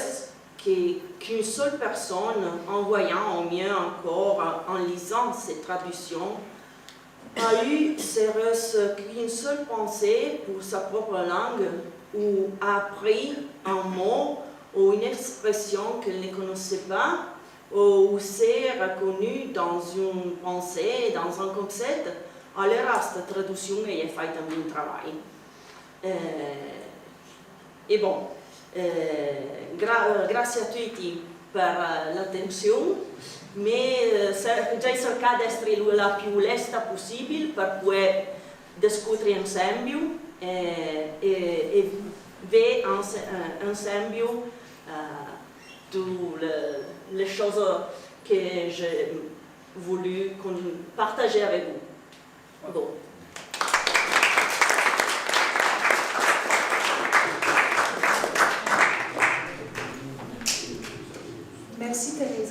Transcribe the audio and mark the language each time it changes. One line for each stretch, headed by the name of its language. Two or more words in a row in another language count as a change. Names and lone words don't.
French: qu'une seule personne, en voyant au mieux encore, en lisant ces traductions, a eu qu'une seule pensée pour sa propre langue, ou a appris un mot ou une expression qu'elle ne connaissait pas, ou s'est reconnue dans une pensée, dans un concept,
Italian: allora questa traduzione gli fa anche un travail. E bon, grazie a tutti per l'attenzione,
French: mais j'ai
Italian: cercato di essere la più lesta possibile per poter discutere insieme e vedere
French: ensemble toutes les choses que j'ai voulu partager avec vous. Bon. Merci Teresa.